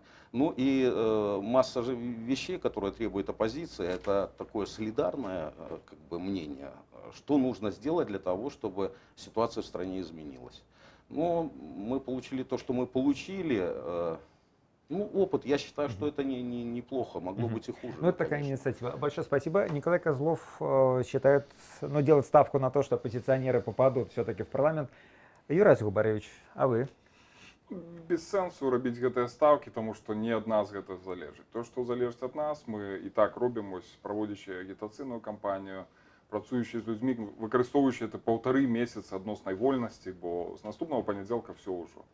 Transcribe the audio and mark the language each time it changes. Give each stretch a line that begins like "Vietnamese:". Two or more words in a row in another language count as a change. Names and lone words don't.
Russian: Ну и масса же вещей, которые требует оппозиция, это такое солидарное как бы, мнение, что нужно сделать для того, чтобы ситуация в стране изменилась. Но мы получили то, что мы получили. Ну, опыт, я считаю, что это неплохо, могло Мгм. быть и хуже. Ну, это такая конечно. инициатива. Большое спасибо. Николай Козлов считает, ну, делает ставку на то, что оппозиционеры попадут все-таки в парламент. Юрась Губаревич, а вы?
Belarusian: Без сенсу робіць гэтыя стаўкі, тому што не ад нас гэта залежыць. То, што залежыць ад нас, мы і так робім, ось, праводзячы агітацыйную кампанію, працуючы з людзьмі, выкарыстоўваючы это 1,5 месяца адноснай вольнасці, бо з наступнага панядзелка все ўжо.